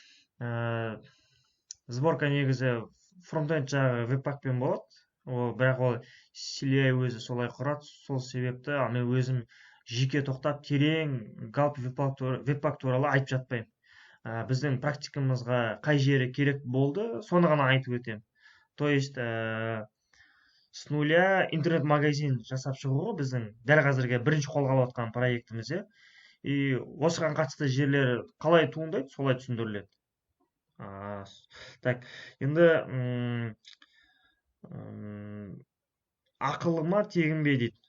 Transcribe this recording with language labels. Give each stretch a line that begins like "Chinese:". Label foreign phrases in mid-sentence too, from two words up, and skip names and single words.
Kazakh: Сборка негізі фронтенд жағы веб-пакпен болады. Бірақ ол CLI өзі солай құрады. Сол себепті мен өзім жеке тоқтап терең галп веб-пак туралы айтып жатпаймын. Біздің практикамызға қай жері керек болды, соны ғана айтып өтем.
Russian: То есть с нуля
Kazakh: интернет-магазин жасап шығуға біздің дәл қазірге бірінші қолға алып жатқан проектіміз. И осыған қатысты жерлер қалай туындайды, солай түсіндіріледі. Так, енді ақылы ма, тегін бе дейді.